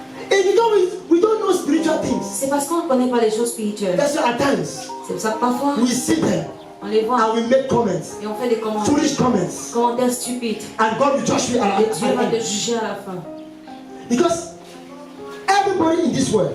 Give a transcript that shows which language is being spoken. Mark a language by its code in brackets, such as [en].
[en] And we don't know spiritual things. [fr] c'est parce qu'on ne connaît pas les choses spirituelles. [en] That's why at times [fr] C'est pour ça que parfois, [en] we sit there [fr] on les voit [en] and we make comments, [fr] et on fait des commentaires, [en] foolish comments, [fr] commentaires stupides. [en] and God will judge me [fr] Et Dieu va [en] at [fr] te juger à la fin. [en] because everybody in this world,